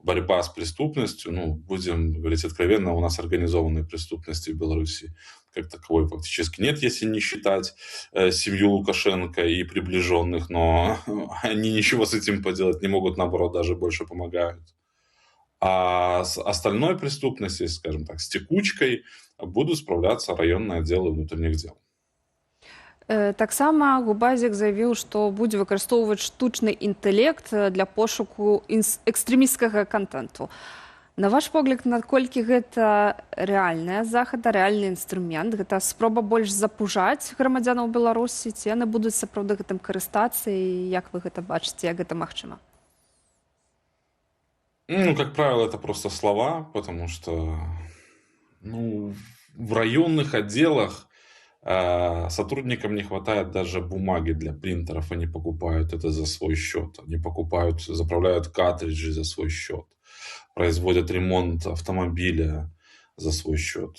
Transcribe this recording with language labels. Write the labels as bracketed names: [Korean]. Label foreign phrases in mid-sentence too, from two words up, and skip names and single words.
[Russian] борьба с преступностью, ну, будем говорить откровенно, у нас организованной преступности в Беларуси как таковой фактически нет, если не считать семью Лукашенко и приближенных, но они ничего с этим поделать не могут, наоборот, даже больше помогают. А с остальной преступностью, скажем так, с текучкой, будут справляться районные отделы внутренних дел. [Belarusian] Таксама Губазік заявіў, што будзе выкарыстоўваць штучны інтэлект для пошуку экстрэмісцкага контенту. На ваш погляд, наколькі гэта рэальная захада, рэальны інструмент, гэта спроба больш запужаць грамадзянаў Беларусі, ці яны будуць сапраўды гэтым карыстацца, і як вы гэта бачыце, як гэта магчыма? Ну, [Russian] как правило, это просто слова, потому что ну, в районных отделах сотрудникам не хватает даже бумаги для принтеров, они покупают это за свой счет, они покупают, заправляют картриджи за свой счет, производят ремонт автомобиля за свой счет.